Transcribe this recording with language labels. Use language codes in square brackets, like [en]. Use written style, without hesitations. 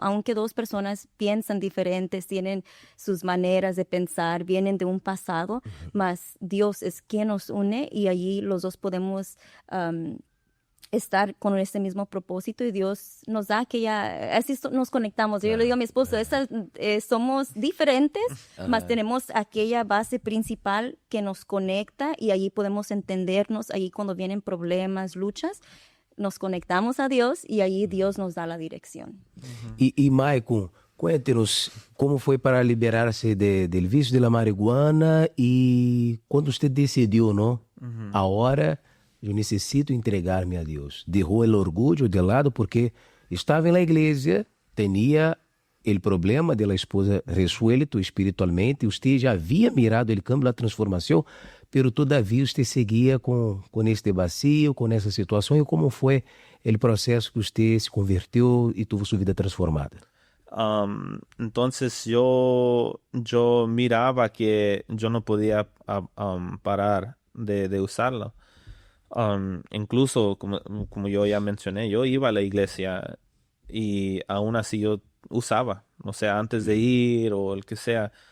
[es] Aunque dos personas piensan diferentes, tienen sus maneras de pensar, vienen de un pasado, mas Dios es quien nos une y allí los dos podemos estar con ese mismo propósito y Dios nos da así nos conectamos. Yo le digo a mi esposo, somos diferentes, mas tenemos aquella base principal que nos conecta y allí podemos entendernos. Allí cuando vienen problemas, luchas, nos conectamos a Dios y allí Dios nos da la dirección. [pt] E Maicon, [es] Cuéntenos [pt] como foi para liberar-se [es] del vício de la marihuana [pt] e quando você decidiu, não? Agora eu necessito entregar-me a Deus. Derrou o orgulho de lado porque estava na igreja, tinha o problema [es] de la esposa resuelto [pt] espiritualmente, você já havia mirado o cambio, a transformação, pero todavia você seguia com este vazio, com essa situação. E como foi o processo que você se converteu e teve sua vida transformada? [es] Entonces yo miraba que yo no podía parar de usarlo. Incluso, como yo ya mencioné, yo iba a la iglesia y aún así yo usaba, o sea, antes de ir o el que sea.